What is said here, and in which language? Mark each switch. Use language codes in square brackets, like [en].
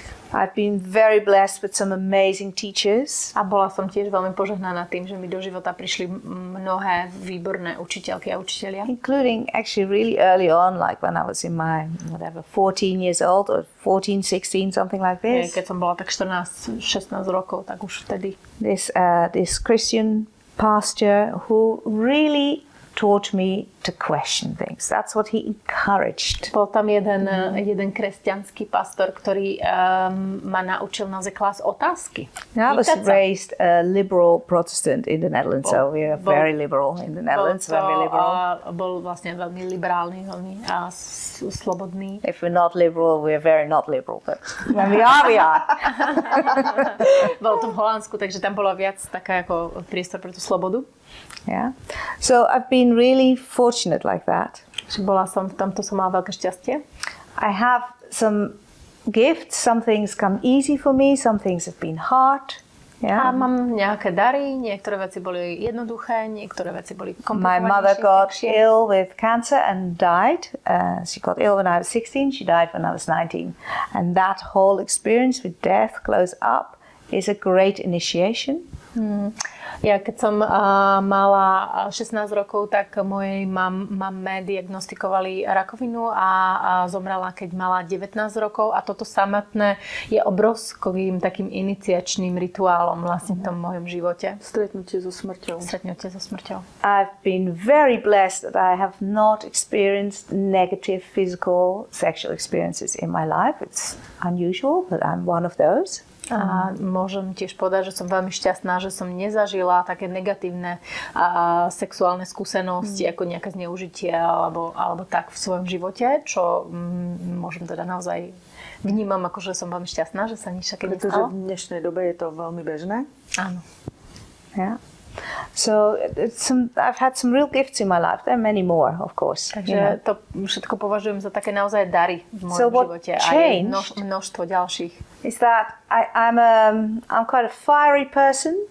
[en] I've been very blessed with some amazing teachers. [sk] A bola som tiež veľmi požehnaná tým, že mi do života prišli mnohé výborné učiteľky a učitelia. [en] Including actually really early on, like when I was in my 14 years old or 14, 16, something like this. [sk] Keď som bola tak 14, 16 rokov, tak už vtedy. [en] This Christian pastor who really taught me to question things. That's what he encouraged. [sk] Bol tam jeden kresťanský pastor, ktorý ma naučil naozaj klásť otázky. [en] I was raised a liberal Protestant in the Netherlands, so we are very liberal in the Netherlands. Very liberal. [sk] Bol vlastne veľmi liberálny, veľmi slobodný. [en] If we're not liberal, we're very not liberal. But when we are, we are. [sk] Bol to v Holandsku, takže tam bolo viac taká ako priestor pre tú slobodu. [en] Yeah. So I've been really fortunate like that. [sk] Bola som v tomto, som mala veľké šťastie. [en] I have some gifts. Some things come easy for me. Some things have been hard. Yeah. [sk] A mám nejaké dary. Niektoré veci boli jednoduché, niektoré veci boli komplikovanejšie. [en] My mother got ill with cancer and died. She got ill when I was 16. She died when I was 19. And that whole experience with death close up is a great initiation. [sk] Ja keď som mala 16 rokov, tak mojej mame diagnostikovali rakovinu a zomrela, keď mala 19 rokov a toto samotné je obrovským takým iniciačným rituálom vlastne v tom mojom živote. Stretnutie so smrťou. [en] I've been very blessed that I have not experienced negative physical sexual experiences in my life. It's unusual, but I'm one of those. [sk] A môžem tiež povedať, že som veľmi šťastná, že som nezažila také negatívne sexuálne skúsenosti, ako nejaké zneužitie alebo tak v svojom živote, čo môžem teda naozaj vnímam, ako že som veľmi šťastná, že sa nič také nestalo. Pretože v dnešnej dobe je to veľmi bežné. Áno. [en] Yeah. So I've had some real gifts in my life. There are many more, of course. [sk] Takže to všetko považujem za také naozaj dary v mojom živote. A je množstvo ďalších. [en] Is that I'm quite a fiery person.